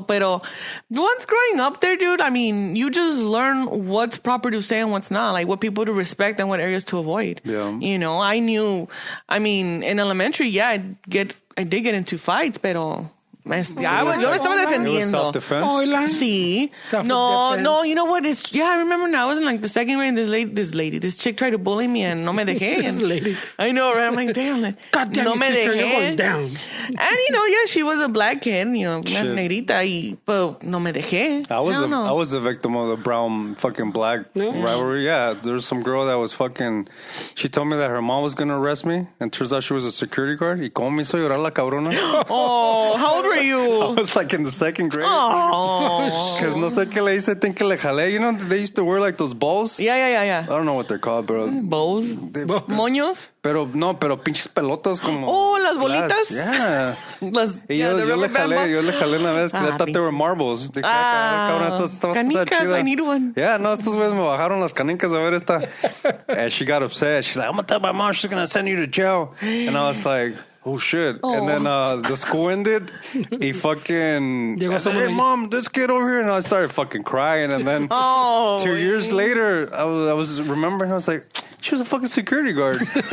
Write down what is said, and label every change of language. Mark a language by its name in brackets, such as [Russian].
[Spanish] Pero [English] once growing up there, dude, I mean, you just learn what's proper to say and what's not. Like what people to respect and what areas to avoid. Yeah. You know, I knew, I mean, in elementary, I did get into fights, [Spanish] pero... yo me estaba defendiendo. [English] Self-defense? [Spanish] Sí. [English] No, you know what? I remember now. I was in like the second grade and this chick tried to bully me and [Spanish] no me dejé. [English] This lady. I know, right? I'm like, damn. God damn, [Spanish] no me [English] teacher, [Spanish] dejé. [English] you're going down. And you know, she was a black kid, you know, [Spanish] una negrita, [English] but [Spanish] no me dejé. [English] I was a victim of the brown fucking black rivalry. Yeah, there's some girl that was fucking, she told me that her mom was going to arrest me, and turns out she was a security guard. [Spanish] Y como me hizo llorar la cabrona. [English] Oh, how old were you? I was like in the second grade. Oh. Because [Spanish] no sé qué le hice, [English] think [Spanish] que le jalé. [English] You know, they used to wear like those balls. Yeah. I don't know what they're called, bro. Balls? Moños? [Spanish] Pero pinches pelotas como... Oh, las bolitas? [English] Yeah. [Spanish] Yo le jalé una vez [English] because I thought they were marbles. [Spanish] Dije, [English] canicas, I need one. [Spanish] Yeah, no, estos güeyes me bajaron las canicas a ver esta. [English] And she got upset. She's like, I'm going to tell my mom she's going to send you to jail. And I was like... Oh shit. Oh. And then the school ended. He fucking said, hey mom, let's get over here. And I started fucking crying. And then 2 years later, I was remembering, I was like, she was a fucking security guard.